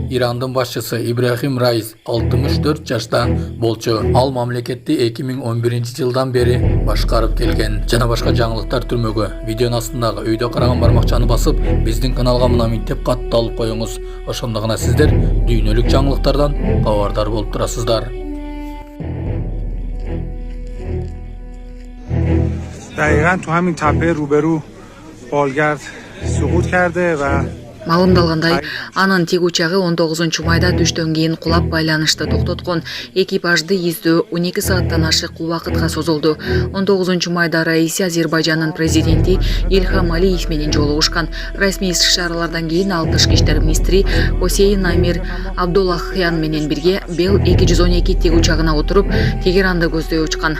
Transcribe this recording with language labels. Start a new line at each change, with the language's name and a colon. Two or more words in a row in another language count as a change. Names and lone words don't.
Kyrgyz: Ирандын башчысы Ибрахим Раис 64 жашта болчу. Ал мамлекетти 2011-жылдан бери башкарып келген. Жана башка жаңылыктар түрмөгө видеонун астындагы өйдө караган бармакчаны басып, биздин каналга мынаминтеп катталып коюңуз. Ошондо гана сиздер дүйнөлүк жаңылыктардан кабардар болуп турасыздар.
Persian: دقیقاً تو همین تپه روبرو بالگرد سقوط کرده و
Kyrgyz: Маалымдалгандай, анын тик учагы 19 майда түштөн кийин кулап байланышты токтоткон. Экипажды издөө 12 сааттан ашык убакытка созулду. 19 майда Раиси Азербайжандын президенти Ильхам Алиев менен жолугушкан. Расмий иш-чаралардан кийин ал тышкы иштер министри Хосейн Амир Абдуллахян менен бирге Бел 212 тик учагына отуруп, Тегеранды көздөй учкан.